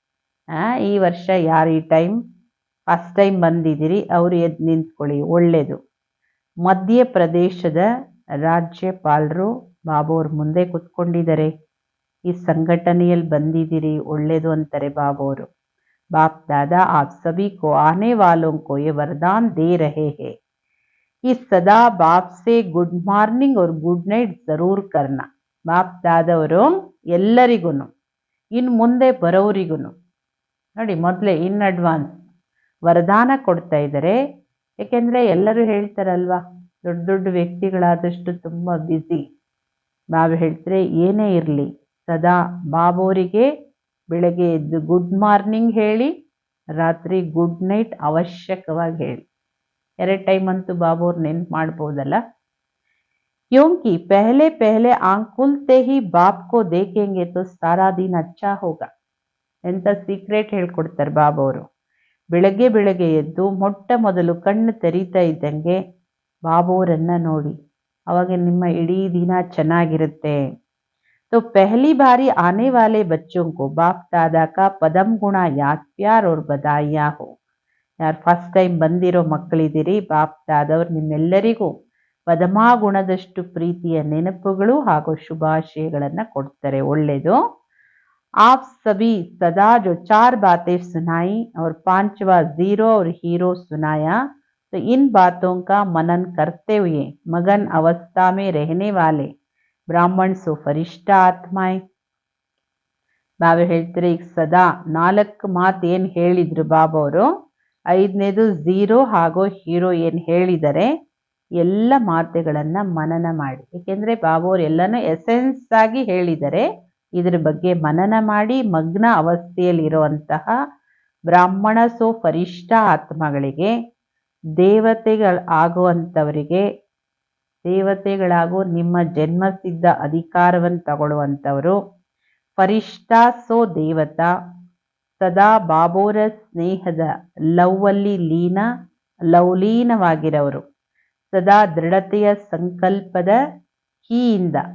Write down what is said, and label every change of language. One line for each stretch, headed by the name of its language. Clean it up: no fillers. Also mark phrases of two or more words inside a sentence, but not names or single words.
Kannada: ಈ ವರ್ಷ ಯಾರು ಈ ಟೈಮ್
English: first time
Kannada: ಬಂದಿದ್ದೀರಿ ಅವರು ಎದ್ದು ನಿಂತ್ಕೊಳ್ಳಿ, ಒಳ್ಳೆಯದು. ಮಧ್ಯಪ್ರದೇಶದ ರಾಜ್ಯಪಾಲರು ಬಾಬುವ್ರ ಮುಂದೆ ಕೂತ್ಕೊಂಡಿದ್ದಾರೆ. ಈ ಸಂಘಟನೆಯಲ್ಲಿ ಬಂದಿದ್ದೀರಿ, ಒಳ್ಳೆಯದು ಅಂತಾರೆ ಬಾಬುವರು.
Hindi: बाप दादा आप सभी को आने वालों को ये वरदान दे रहे हैं कि सदा बाप से
English: good morning
Hindi: और
English: good night
Hindi: ज़रूर करना.
Kannada: ಬಾಪ್ ದಾದವರು ಎಲ್ಲರಿಗೂ, ಇನ್ನು ಮುಂದೆ ಬರೋರಿಗೂ ನೋಡಿ ಮೊದಲೇ
English: in advance
Kannada: ವರದಾನ ಕೊಡ್ತಾ ಇದ್ದಾರೆ. ಯಾಕೆಂದರೆ ಎಲ್ಲರೂ ಹೇಳ್ತಾರಲ್ವಾ, ದೊಡ್ಡ ದೊಡ್ಡ ವ್ಯಕ್ತಿಗಳಾದಷ್ಟು ತುಂಬ ಬ್ಯುಸಿ. ಬಾಬಾ ಹೇಳ್ತಾರೆ ಏನೇ ಇರಲಿ ಸದಾ ಬಾಬೋರಿಗೆ ಬೆಳಗ್ಗೆ ಎದ್ದು
English: good morning
Kannada: ಹೇಳಿ, ರಾತ್ರಿ
English: good night
Kannada: ಅವಶ್ಯಕವಾಗಿ ಹೇಳಿ. 2 ಟೈಮ್ ಅಂತೂ ಬಾಬೋರ್ ನೆನ್ಪು ಮಾಡ್ಬೋದಲ್ಲ.
Hindi: क्योंकि पहले पहले आंख खुलते ही बाप को देखेंगे तो सारा दिन अच्छा होगा.
Kannada: ಎಂತ ಸೀಕ್ರೆಟ್ ಹೇಳ್ಕೊಡ್ತಾರೆ ಬಾಬೋರು. ಬೆಳಗ್ಗೆ ಬೆಳಗ್ಗೆ ಎದ್ದು ಮೊಟ್ಟ ಮೊದಲು ಕಣ್ಣು ತೆರೀತಾ ಇದ್ದಂಗೆ ಬಾಬೋರನ್ನ ನೋಡಿ, ಅವಾಗ ನಿಮ್ಮ ಇಡೀ ದಿನ ಚೆನ್ನಾಗಿರುತ್ತೆ.
Hindi: तो पहली बारी आने वाले बच्चों को बाप दादा का पदम गुणा याद प्यार और बधाइयाँ हो.
Kannada: ಯಾರು
English: first time
Kannada: ಬಂದಿರೋ ಮಕ್ಕಳಿದ್ದೀರಿ, ಬಾಪ್ ದಾದವ್ರು ನಿಮ್ಮೆಲ್ಲರಿಗೂ ಪದಮಾ ಗುಣದಷ್ಟು ಪ್ರೀತಿಯ ನೆನಪುಗಳು ಹಾಗೂ ಶುಭಾಶಯಗಳನ್ನು ಕೊಡ್ತಾರೆ, ಒಳ್ಳೆಯದು.
Hindi: आप सभी सदा जो 4 बातें सुनाई और 5वां जीरो और हीरो सुनाया, तो इन बातों का मनन करते हुए मगन अवस्था में रहने वाले ब्राह्मण सो फरिष्ठा आत्माएं.
Kannada: ಬಾಬಾ ಹೇಳ್ತಾರೆ ಈಗ ಸದಾ 4 ಮಾತು ಏನು ಹೇಳಿದ್ರು ಬಾಬವರು, 5ನೇದು ಝೀರೋ ಹಾಗೂ ಹೀರೋ ಏನು ಹೇಳಿದ್ದಾರೆ, ಎಲ್ಲ ಮಾತುಗಳನ್ನು ಮನನ ಮಾಡಿ. ಏಕೆಂದರೆ ಬಾಬೋರು ಎಲ್ಲನೂ ಎಸೆನ್ಸ್ ಆಗಿ ಹೇಳಿದ್ದಾರೆ. ಇದ್ರ ಬಗ್ಗೆ ಮನನ ಮಾಡಿ ಮಗ್ನ ಅವಸ್ಥೆಯಲ್ಲಿರುವಂತಹ ಬ್ರಾಹ್ಮಣ ಸೋ ಫರಿಷ್ಠ ಆತ್ಮಗಳಿಗೆ, ದೇವತೆಗಳಾಗುವಂಥವರಿಗೆ, ದೇವತೆಗಳಾಗೋ ನಿಮ್ಮ ಜನ್ಮಸಿದ್ಧ ಅಧಿಕಾರವನ್ನು ತಗೊಳ್ಳುವಂಥವರು, ಫರಿಷ್ಠ ಸೋ ದೇವತಾ, ಸದಾ ಬಾಬೋರ ಸ್ನೇಹದ ಲವ್ವಲ್ಲಿ ಲವಲೀನವಾಗಿರೋರು, ಸದಾ ದೃಢತೆಯ ಸಂಕಲ್ಪದ ಕೀಯಿಂದ,